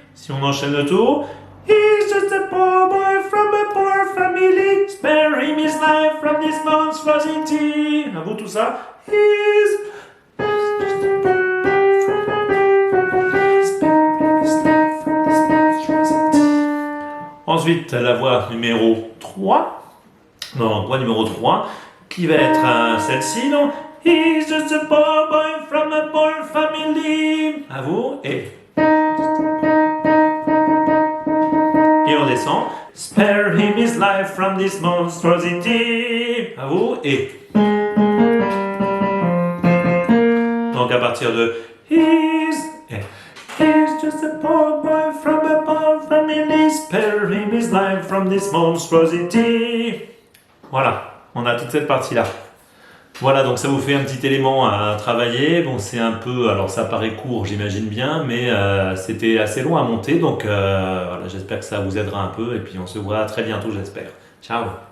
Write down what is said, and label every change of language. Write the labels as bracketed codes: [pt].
[fr] Si on enchaîne le tour. [en] He's just a poor boy from a poor family. Spare him his life from this monstrosity. [fr] À vous tout ça. [en] He's just a poor boy from a poor family. Spare him his life from this monstrosity. [fr] Ensuite, la voix numéro 3. Non, voix numéro 3, qui va être celle-ci, non? [en] He's just a poor boy from a poor family. [fr] À vous, et on descend. [en] Spare him his life from this monstrosity. [fr] À vous, et donc à partir de [en] he's just a poor boy from a poor family. Spare him his life from this monstrosity. [fr] Voilà, on a toute cette partie-là. Voilà, donc ça vous fait un petit élément à travailler. Bon, c'est un peu, alors ça paraît court, j'imagine bien, mais c'était assez long à monter. Donc voilà, j'espère que ça vous aidera un peu. Et puis on se voit très bientôt, j'espère. Ciao!